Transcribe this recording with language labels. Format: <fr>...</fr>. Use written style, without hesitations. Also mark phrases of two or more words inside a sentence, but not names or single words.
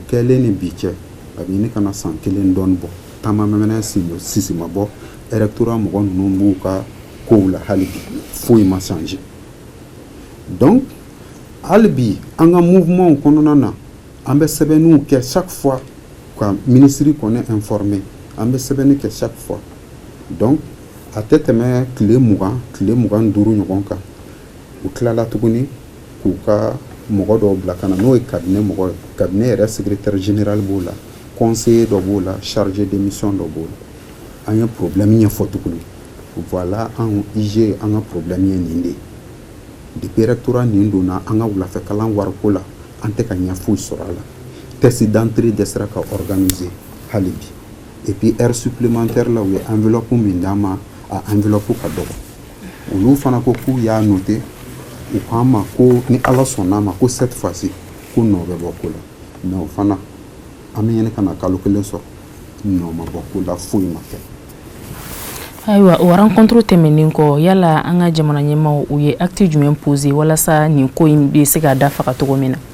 <bm>kɛlen ni bi cɛ a bɛ ɲini kana san kelen dɔɔni bɔ taama mɛmɛnɛ sisi ma bɔ électorat mɔgɔ ninnu b'u ka kow la hali bi foyi ma changer donc hali bi an ka mouvement kɔnɔna na an bɛ sɛbɛnniw kɛ</bm> <fr>chaque fois</fr> <bm>ka ministre kɔni informé an bɛ sɛbɛnni kɛ</bm> <fr>chaque fois</fr> <bm>donc a tɛ tɛmɛ tile 25 ɲɔgɔn kan u tilala tuguni k'u ka mɔgɔ dɔw bila ka na n'o ye cabinet mɔgɔ ye cabinet yɛrɛ</bm> <fr>secrétaire général</fr> <bm>b'o la conseiller dɔ b'o la</bm> <fr>chargé de mission</fr> <bm>dɔ b'o la an ye problème ɲɛfɔ tuguni voilà an IG an ka problème ye nin de ye depuis rectorat nin donna an ka wulafɛ kalan wariko la an tɛ ka ɲɛ foyi sɔrɔ a la</bm> <fr>test d'entrée</fr> <bm>dɛsɛra ka organiser hali bi</bm> <fr>et puis heure supplémentaire</fr> <bm>la u ye enveloppe min d'an ma a enveloppe ka dɔgɔ olu fana ko k'u y'a noté u k'an ma ko ni ala sɔnn'a ma ko</bm> <fr>cette fois-ci</fr> <bm>ko nɔ bɛ bɔ ko la mais o fana an bɛ ɲini ka na kalo kelen sɔrɔ nɔ ma bɔ ko la foyi ma kɛ. Ayiwa o rencontre tɛmɛnen kɔ yala an ka jamana ɲɛmaaw u ye acte jumɛn poser walasa nin ko in bɛ se ka dafaga cogo min na.</bm>